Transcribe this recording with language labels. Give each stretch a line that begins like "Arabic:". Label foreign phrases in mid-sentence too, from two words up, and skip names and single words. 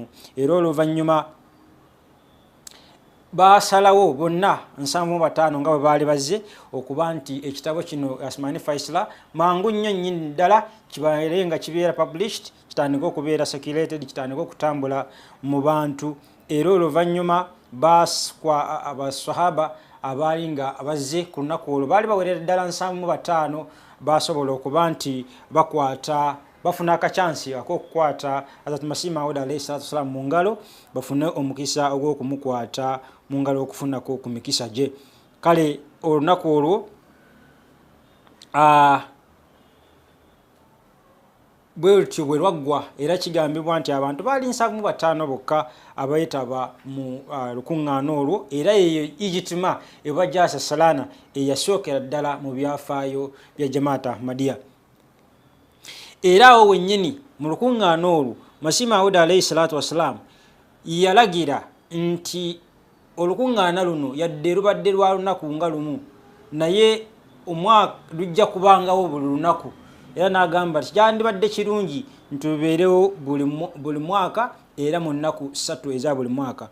Ganda: Era oluvannyuma basalawo bonna 75 nga bwe baali bazze okuba nti ekitabo kino Asmani Faisla mangu nnyo nnyini ddala kibaire nga kibeera published, kitandika okubeera circulated, kitandika okutambula mu bantu. Era oluvannyuma baskwa abasahaba abaali nga abazze ku lunaku olwo baali bawerera ddala 75 basobola okuba nti bafuna akachansi ak'okukwata Hazrat Masihi Maud
Arabic: عليه الصلاة والسلام
Ganda: mu ngalo, bafune omukisa ogw'okumukwata mu ngalo okufunako ku mikisa gye. Kale olunaku olwo bwe lutyo bwe lwaggwa, era kigambibwa nti abantu baali 75 bokka abayitaba mu lukuŋŋaana olwo, era eyo ijitima eba Jalsa Salana eyasookera ddala mu byafaayo bya Jamaata Ahmadiyya. Era awo wennyini mu lukuŋŋaana olwo Masihi Maud
Arabic: عليه الصلاة والسلام
Ganda: yalagira nti olukuŋŋaana luno yadde lubadde lwa lunaku nga lumu, naye omwaka lujja kubangawo buli lunaku, era n'agamba nti kyandibadde kirungi nti lubeerewo buli mwaka era mu nnaku 3 eza buli mwaka.